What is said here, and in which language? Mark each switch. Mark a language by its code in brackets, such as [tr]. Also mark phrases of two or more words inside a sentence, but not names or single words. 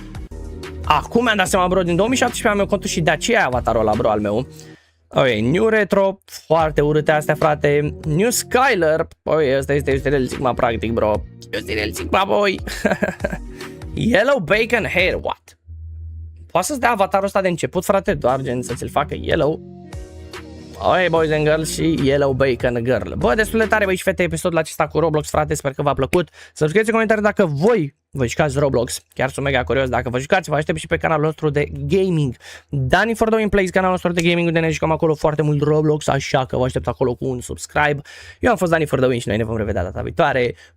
[ro] Mi-am dat seama, bro, din 2017 am eu contul și de aceea e avatarul ăla, bro, al meu. Ok, New Retro, foarte urâte astea, frate. New Skyler, păi ăsta este Real Sigma practic, bro. Este Real Sigma, boy. Yellow Bacon Hair, what? Poate să-ți dea avatarul ăsta de început, frate, doar gen să ți-l facă yellow. [en] Ok, boys and girls și Yellow Bacon Girl. [ro] Bă, destul de tare, băi și fete, episodul acesta cu Roblox, frate, sper că v-a plăcut. Să scrieți în comentarii dacă voi vă jucați Roblox. Chiar sunt mega curios dacă vă jucați. Vă aștept și pe canalul nostru de gaming, Dani for Doing Plays, canalul nostru de gaming, unde ne jucăm acolo foarte mult Roblox, așa că vă aștept acolo cu un subscribe. Eu am fost Dani for Doing și noi ne vom revedea data viitoare.